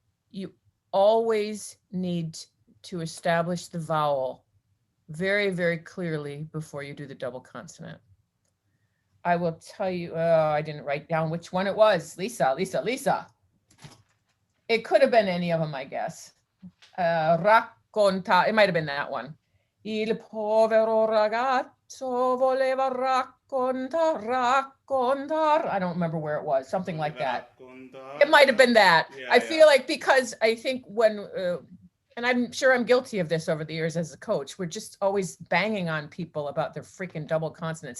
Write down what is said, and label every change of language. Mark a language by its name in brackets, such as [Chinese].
[English] You always need to establish the vowel very, very clearly before you do the double consonant. I will tell you, I didn't write down which one it was. Lisa. It could have been any of them, I guess. Racconta, it might have been that one. [Italian] Il povero ragazzo voleva raccontar. [English] I don't remember where it was, something like that. It might have been that. Yeah, I feel like, because I think when, and I'm sure I'm guilty of this over the years as a coach, we're just always banging on people about their freaking double consonants.